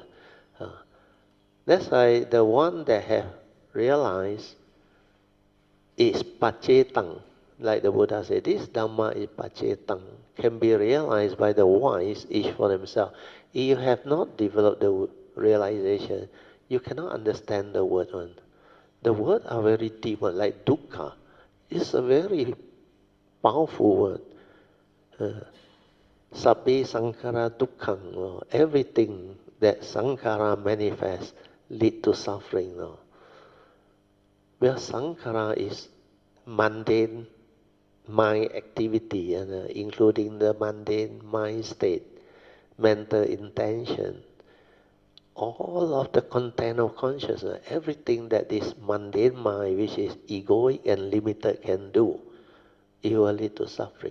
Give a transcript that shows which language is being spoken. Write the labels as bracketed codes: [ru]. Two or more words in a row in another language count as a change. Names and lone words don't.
[en] That's why the one that have realized is pacetang, like the Buddha said, this Dhamma is pacetang, can be realized by the wise each for themselves. If you have not developed the realization, you cannot understand the word one. The words are very deep, like dukkha. It's a very powerful word. [pi] Sabbe sankhara dukkhang. [en] Everything that sankhara manifests lead to suffering. Well, sankhara is mundane mind activity, including the mundane mind state, mental intention, all of the content of consciousness, everything that this mundane mind, which is egoic and limited, can do, it will lead to suffering.